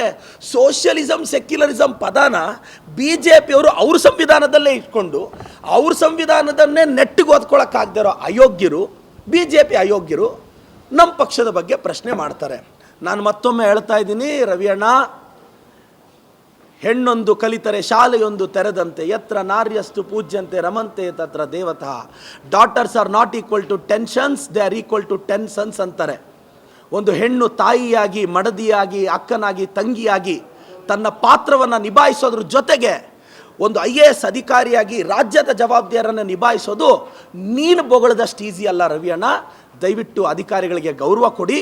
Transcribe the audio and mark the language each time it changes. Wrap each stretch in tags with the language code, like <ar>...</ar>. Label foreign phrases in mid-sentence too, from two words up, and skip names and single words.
<en>socialism secularism</en> <kn>ಪದನ BJP ಅವರು ಅವ್ರ ಸಂವಿಧಾನದಲ್ಲೇ ಇಟ್ಕೊಂಡು ಅವ್ರ ಸಂವಿಧಾನದನ್ನೇ ನೆಟ್ಟಿಗೆ ಓದ್ಕೊಳ್ಳೋಕ್ಕಾಗದಿರೋ ಅಯೋಗ್ಯರು, BJP ಅಯೋಗ್ಯರು ನಮ್ಮ ಪಕ್ಷದ ಬಗ್ಗೆ ಪ್ರಶ್ನೆ ಮಾಡ್ತಾರೆ. ನಾನು ಮತ್ತೊಮ್ಮೆ ಹೇಳ್ತಾ ಇದ್ದೀನಿ, ರವಿ ಅಣ್ಣ, ಹೆಣ್ಣೊಂದು ಕಲಿತರೆ ಶಾಲೆಯೊಂದು ತೆರೆದಂತೆ,</kn> <sa>ಯತ್ರ ನಾರ್ಯಸ್ತು ಪೂಜ್ಯಂತೆ ರಮಂತೆ ತತ್ರ ದೇವತಃ.</sa> <en>Daughters are not equal to 10 sons, they are equal to 10 sons ಅಂತಾರೆ.</en> <kn>ಒಂದು ಹೆಣ್ಣು ತಾಯಿಯಾಗಿ, ಮಡದಿಯಾಗಿ, ಅಕ್ಕನಾಗಿ, ತಂಗಿಯಾಗಿ ತನ್ನ ಪಾತ್ರವನ್ನು ನಿಭಾಯಿಸೋದ್ರ ಜೊತೆಗೆ ಒಂದು IAS ಅಧಿಕಾರಿಯಾಗಿ ರಾಜ್ಯದ ಜವಾಬ್ದಾರಿಯನ್ನು ನಿಭಾಯಿಸೋದು ನೀನು ಬೊಗಳದಷ್ಟು ಈಸಿ ಅಲ್ಲ ರವಿ ಅಣ್ಣ. ದಯವಿಟ್ಟು ಅಧಿಕಾರಿಗಳಿಗೆ ಗೌರವ ಕೊಡಿ.</kn>